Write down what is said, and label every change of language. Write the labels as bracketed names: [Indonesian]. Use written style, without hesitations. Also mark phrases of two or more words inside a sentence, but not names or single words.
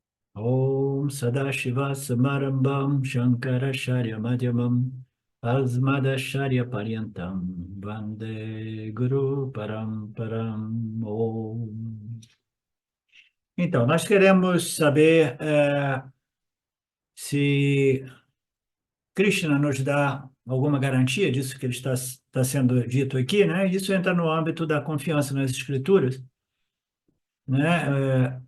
[Sanskrit] Om Sadashiva Samarambam Shankaracharya Madhyamam Asmadacharya Paryantam Vande Guru Paramparam Om. [Portuguese] Então, nós queremos saber se Krishna nos dá alguma garantia disso que ele está sendo dito aqui, né? Isso entra no âmbito da confiança nas escrituras, né?